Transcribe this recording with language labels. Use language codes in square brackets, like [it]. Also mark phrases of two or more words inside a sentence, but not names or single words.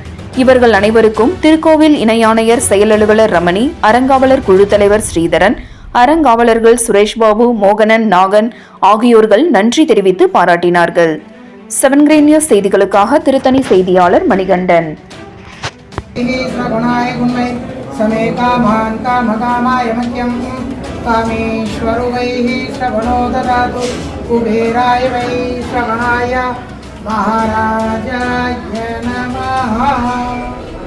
[ta] இவர்கள் அனைவருக்கும் திருக்கோவில் இணை ஆணையர் செயல் அலுவலர் ரமணி, அறங்காவலர் குழு தலைவர் ஸ்ரீதரன், அறங்காவலர்கள் சுரேஷ்பாபு, மோகனன், நாகன் ஆகியோர்கள் நன்றி தெரிவித்து பாராட்டினார்கள். 7 கிரீன் நியூஸ் செய்திகளுக்காக திருத்தணி செய்தியாளர் மணிகண்டன். [sa] समे कामान् कामकामाय मह्यं कामेश्वरो वैः श्रवणो ददातु कुबेराय वै श्रवणाय महाराजाय नमः।